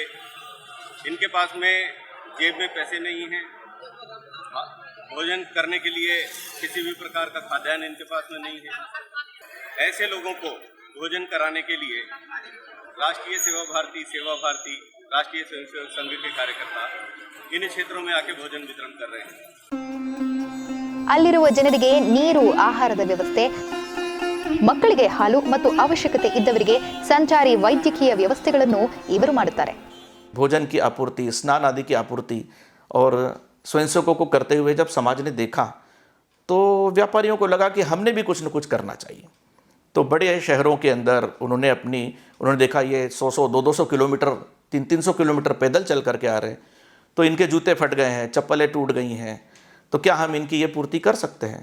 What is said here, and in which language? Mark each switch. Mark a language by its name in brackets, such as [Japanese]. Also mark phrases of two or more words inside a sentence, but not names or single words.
[Hindi] इनके पास में जेब में पैसे नहीं हैं, भोजन करने के लिए किसी भी प्रकार का खाद्यान्न इनके पास में नहीं है। ऐसे लोगों को भोजन कराने के लिए राष्ट्रीय सेवा भारती, राष्ट्रीय स्वयंसेवक संघ के कार्यकर्ता इन क्षेत्रों में आके भोजन वितरण कर रहे हैं। [Kannada] ಅಲ್ಲಿರುವ ಜನರಿಗೆ ನೀರು, ಆಹಾರದ ವ್ಯವಸ್ಥೆ, ಮಕ್ಕಳಿಗೆ ಹಾಲು ಮತ್ತು ಅವಶ್ಯಕತೆ ಇದ್ದವರಿಗೆ ಸಂಚಾರಿ ವೈದ್ಯಕೀಯ ವ್ಯವಸ್ಥೆಗಳನ್ನು ಇವರು ಮಾಡುತ್ತಾರೆ. [Hindi] भोजन की आपूर्ति, स्नान आदि की आपूर्ति और स्वयंसेवकों को करते हुए जब समाज ने देखा तो व्यापारियों को लगा कि हमने भी कुछ न कुछ करना चाहिए। तो बड़े शहरों के अंदर उन्होंने देखा ये 100-100, 200 किलोमीटर, 300-300 किलोमीटर पैदल चल करके आ रहे हैं, तो इनके जूते फट गए हैं, चप्पलें टूट गई हैं, तो क्या हम इनकी ये पूर्ति कर सकते हैं?